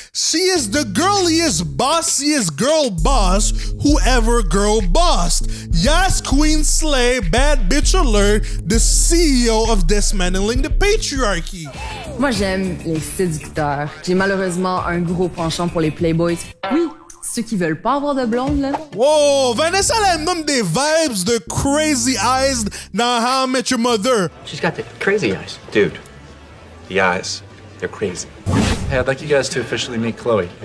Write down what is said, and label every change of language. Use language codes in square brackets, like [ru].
[en] She is the girliest, bossiest girl boss whoever girl bossed. Yes, Queen Slay, bad bitch alert, the CEO of Dismantling the Patriarchy. [fr] Moi, j'aime les séducteurs. J'ai malheureusement un gros penchant pour les playboys. Oui, ceux qui veulent pas avoir de blonde, là. Wow, Vanessa, elle nomme des vibes de Crazy Eyes dans How I Met Your Mother. [en] She's got the crazy eyes. Dude, the eyes, they're crazy. Hey, I'd like you guys to officially meet Chloe.